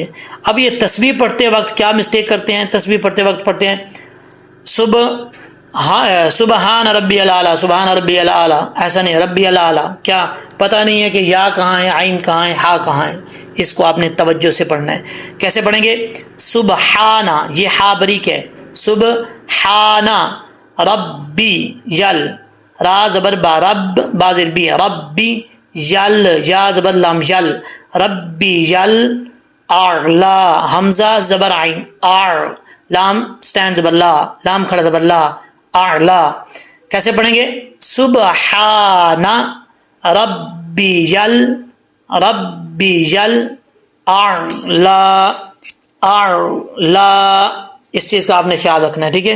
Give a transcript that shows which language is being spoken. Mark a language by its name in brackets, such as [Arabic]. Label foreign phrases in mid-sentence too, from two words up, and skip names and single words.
[Urdu] اب یہ تسبیح پڑھتے وقت کیا مسٹیک کرتے ہیں؟ تسبیح پڑھتے وقت پڑھتے ہیں [Arabic] سبحان ربی الاعلیٰ، سبحان ربی الاعلیٰ، [Urdu] ایسا نہیں، [Arabic] ربی الاعلیٰ، [Urdu] کیا پتہ نہیں ہے کہ یا کہاں ہے، عین کہاں ہے، ہا کہاں ہے، اس کو آپ نے توجہ سے پڑھنا ہے۔ کیسے پڑھیں گے؟ سبحانہ، یہ ہا بریک ہے، [Arabic] سبحانہ ربی یل، [Urdu] را زبر با، رب با زیر بی، [Arabic] ربی یل، [Urdu] یا زبر لام یل، [Arabic] ربی یل اعلی، [Urdu] حمزہ زبر عین، لام سٹینڈ زبر لا، لام کھڑا زبر لا، اعلی۔ کیسے پڑھیں گے؟ [Arabic] سبحان ربی یل، ربی یل اعلی، [Urdu] اعلی، اس چیز کا آپ نے خیال رکھنا ہے، ٹھیک ہے۔